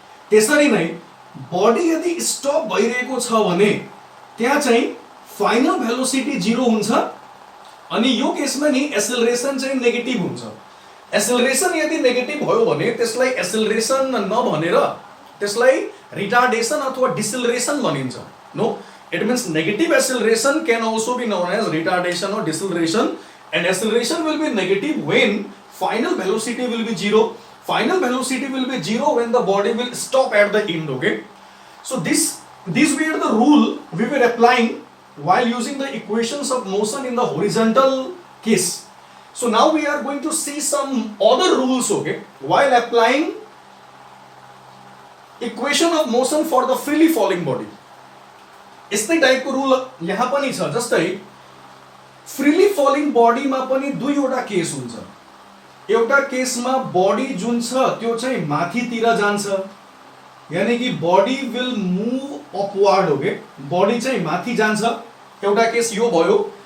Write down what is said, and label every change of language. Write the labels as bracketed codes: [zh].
[ne] त्यसरी नै बडी यदि स्टप भइरहेको छ भने त्यहाँ चाहिँ फाइनल भेलोसिटी 0 हुन्छ अनि यो केसमा नि एक्सेलरेशन चाहिँ नेगेटिभ हुन्छ। एक्सेलरेशन यदि नेगेटिभ भयो भने त्यसलाई एक्सेलरेशन नभनेर त्यसलाई रिटार्डेसन अथवा डिसेलरेशन भनिन्छ। [en] No, it means negative acceleration can also be known as retardation or deceleration, and acceleration will be negative when final velocity will be 0। Final velocity will be 0 when the body will stop at the end। Okay, so these were the rule we were applying while using the equations of motion in the horizontal case। So now we are going to see some other rules, okay, while applying equation of motion for the freely falling body। [ne] यस्तै टाइपको rule यहाँ पनि छ। जस्तै freely falling बडीमा पनि दुईवटा case हुन्छ। एउटा केसमा बडी जुन छ त्यो चाहिँ माथितिर जान्छ, यानी कि बडी विल मुभ अपवार्ड। हो के, बडी चाहिँ माथि जान्छ, एउटा केस यो भयो।